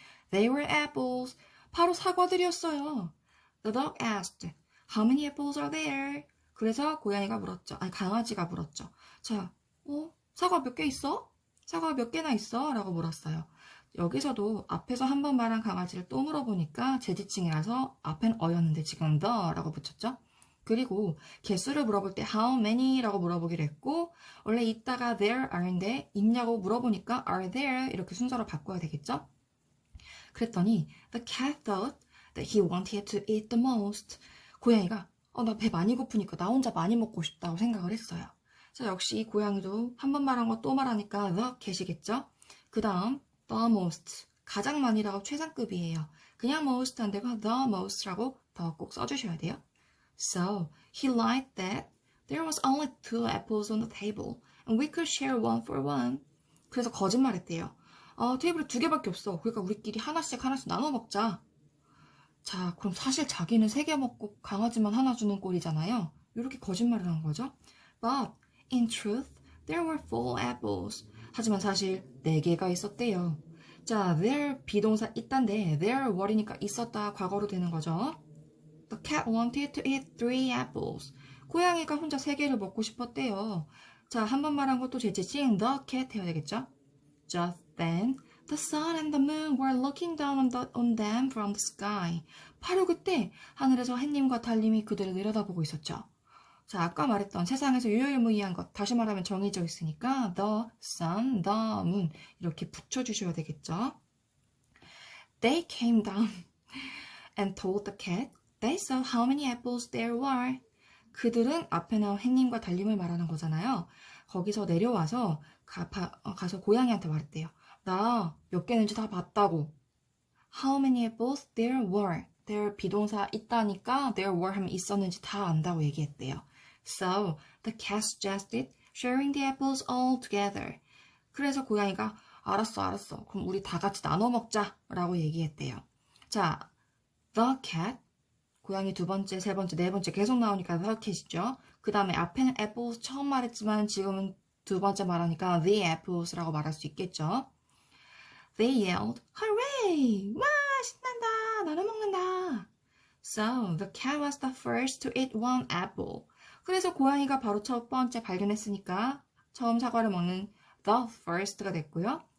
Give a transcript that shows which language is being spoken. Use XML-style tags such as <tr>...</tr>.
<en>They were apples.</en> <ko>바로 사과들이었어요.</ko> <en>The dog asked, how many apples are there?</en> <ko>그래서 강아지가 물었죠. 자, 사과 몇 개 있어? 사과 몇 개나 있어? 라고 물었어요. 여기서도 앞에서 한 번 말한 강아지를 또 물어보니까 제 지칭이라서 앞엔 어였는데 지금 the라고 붙였죠. 그리고 개수를 물어볼 때 how many 라고 물어보기로 했고 원래 있다가 there are인데 있냐고 물어보니까 are there 이렇게 순서로 바꿔야 되겠죠. 그랬더니</ko> <en>the cat thought that he wanted to eat the most.</en> <ko>고양이가 나 배 많이 고프니까 나 혼자 많이 먹고 싶다고 생각을 했어요. 자, 역시 이 고양이도 한 번 말한 거 또 말하니까 the cat이겠죠. 그 다음 the most 가장 많이라고 최상급이에요. 그냥 most 안 되고 the most라고 더 꼭 써주셔야 돼요.</ko> <en>So he lied that there was only 2 apples on the table and we could share one for one.</en> <ko>그래서 거짓말했대요. 테이블에 2개밖에 없어. 그러니까 우리끼리 하나씩 나눠 먹자. 자, 그럼 사실 자기는 3개 먹고 강아지만 하나 주는 꼴이잖아요. 이렇게 거짓말을 한 거죠.</ko> <en>But in truth, there were 4 apples.</en> <ko>하지만 사실 4개가 있었대요. 자, there 비동사 있단데 there were이니까 있었다 과거로 되는 거죠.</ko> <en>The cat wanted to eat 3 apples.</en> <ko>고양이가 혼자 3개를 먹고 싶었대요. 자, 한 번 말한 것도 재채칭 the cat 해야 되겠죠?</ko> <en>Just then, the sun and the moon were looking down on them from the sky.</en> <ko>바로 그때 하늘에서 햇님과 달님이 그들을 내려다보고 있었죠. 자, 아까 말했던 세상에서 유일무이한 것, 다시 말하면 정해져 있으니까 the sun, the moon 이렇게 붙여주셔야 되겠죠.</ko> <en>They came down and told the cat they saw how many apples there were.</en> <ko>그들은 앞에 나온 햇님과 달님을 말하는 거잖아요. 거기서 내려와서 가서 고양이한테 말했대요. 나 몇 개는지 다 봤다고.</ko> <en>How many apples there were.</en> <ko>there 비동사 있다니까 there were 하면 있었는지 다 안다고 얘기했대요.</ko> <en>So the cat suggested sharing the apples all together.</en> <ko>그래서 고양이가 알았어. 그럼 우리 다 같이 나눠 먹자 라고 얘기했대요. 자, the cat 고양이 2번째, 3번째, 4번째 계속 나오니까 the cat이죠. 그 다음에 앞에는 apples 처음 말했지만 지금은 2번째 말하니까 the apples라고 말할 수 있겠죠.</ko> <en>They yelled, hooray!</en> <ko>와, 신난다! 나눠 먹는다!</ko> <en>So, the cat was the first to eat one apple.</en> <ko>그래서 고양이가 바로 첫 번째 발견했으니까 처음 사과를 먹는 the first가 됐고요.</ko>